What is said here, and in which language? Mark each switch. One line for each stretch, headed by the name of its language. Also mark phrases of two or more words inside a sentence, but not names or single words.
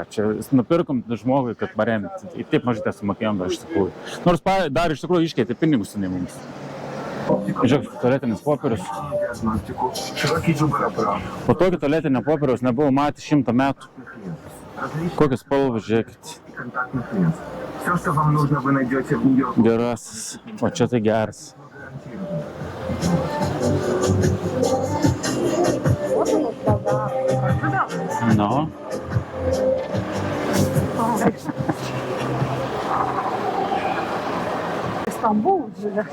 Lithuanian: Čia nupirkom žmogui, kad paremti. Ir taip mažai sumokėjom dar iš tikrųjų. Nors dar iš tikrųjų iškeitė pinigus į mums. Žiūrėk, tualetinis popierius. Po tokio tualetinio popieriaus nebuvau matęs 100 metų. Kokios spalvos, žiūrėkit.
Russian: Все, что вам нужно, вы найдете в Нью-Йорке.
Lithuanian: Gerasis. O čia tai geras. Nu. Stambul, žiūrėk.